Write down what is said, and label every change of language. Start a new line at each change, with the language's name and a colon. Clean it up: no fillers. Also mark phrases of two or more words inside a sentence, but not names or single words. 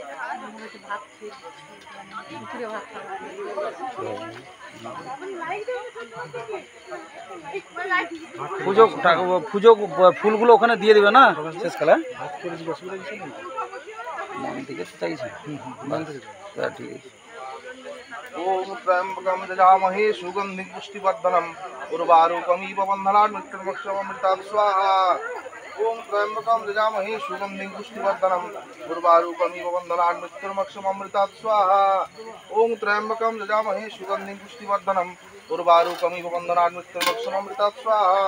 Bangla: পুজো পুজো ফুলগুলো ওখানে দিয়ে দিবে না শেষকালে? মন থেকে তো চাইছে, ঠিক আছে।
Sanskrit: ओम त्र्यंबकं यजामहे सुगंधिं पुष्टिवर्धनम् उर्वारुकमिव बन्धनान् मृत्युर्मोक्षममृतात् स्वाहा। ओम त्र्यंबकं यजामहे सुगंधिं पुष्टिवर्धनम् उर्वारुकमिव बन्धनान् मृत्युर्मोक्षममृतात् स्वाहा। ओम त्र्यंबकं यजामहे सुगंधिं पुष्टिवर्धनम् उर्वारुकमिव बन्धनान् मृत्युर्मोक्षममृतात् स्वाहा।